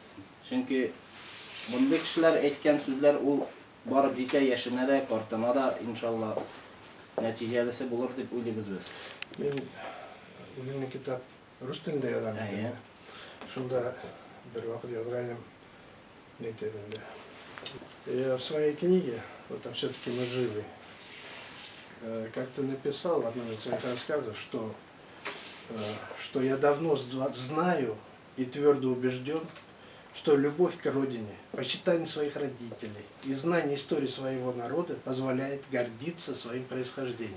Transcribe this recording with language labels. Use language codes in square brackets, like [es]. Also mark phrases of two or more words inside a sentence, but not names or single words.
[tt] Чөнки мондый кешеләр әйткән сүзләр ул барып җитә яшенә дә, картына да, иншалла, нәтиҗәлесе булыр дип уйлыйбыз без. Мин үземнең китап рус телендә язам. Шунда бер вакыт язганым. [ru] Я в своей книге, вот там все-таки мы живы, как-то написал в одном из своих рассказов, что я давно знаю и твердо убежден, что любовь к родине, почитание своих родителей и знание истории своего народа позволяет гордиться своим происхождением.